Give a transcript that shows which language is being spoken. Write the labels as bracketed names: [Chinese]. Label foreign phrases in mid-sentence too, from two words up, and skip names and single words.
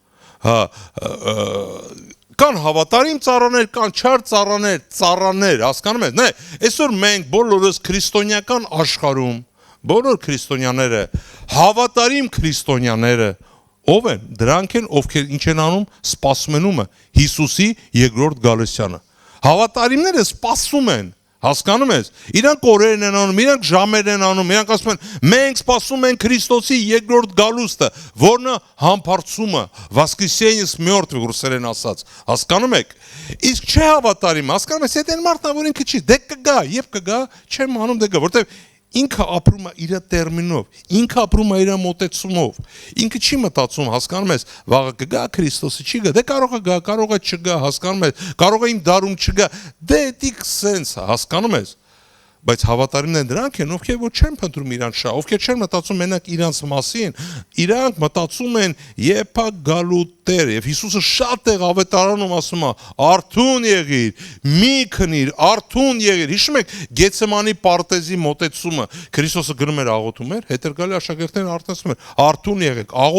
[Armenian] կան հավատարիմ ծառաներ, կան չար ծառաներ, հասկանում ես։ Նայ, այսօր մենք բոլորս քրիստոնեական աշխարհում, բոլոր քրիստոնյաները, հավատարիմ քրիստոնյաները Ով են, դրանք են, ովքեր ինչ են անում, սպասում են ումը Հիսուսի երկրորդ գալստյանը։ Հավատարիմները սպասում են, հասկանում ես, իրանք օրերն են անում, իրանք ժամերն են անում, իրանք ասում են, մենք սպասում ենք Քրիստոսի երկրորդ գալուստը, որն է համբարձումը, [Russian] воскресение с мертвых ռուսերեն ասած, հասկանում եք։ Իսկ չէ հավատարիմ, հասկանում ես, այդ այն մարդն է, որ ինքը չի, դե [Armenian] կգա, եւ կգա, չեմ անում դե գա, որտեվ Ինքը ապրում է իր տերմինով, ինքը ապրում է իր մոտեցումով, ինքը չի մտածում, հասկանում ես, վաղը կգա Քրիստոսը չի գա, դե կարող է գա, կարող է չգա, հասկանում ես, կարող է իմ դարում չգա, դե դիք սենց, հասկանում ես, Բայց հավատարիմները դրանք են, ովքեր որ չեն փնտրում իրանց շահ, ովքեր չեն մտածում մենակ իրանց մասին, իրանք մտածում են եփա գալու Տեր, եւ Հիսուսը շատ է ավետարանում ասում է, արթուն եղիր, մի քնիր, արթուն եղիր։ Հիշում եք Գեցսեմանի պարտեզի մոտեցումը, Քրիստոսը գնում էր աղոթում էր, հետո գալի աշակերտներն արտասում էր, արթուն եղեք,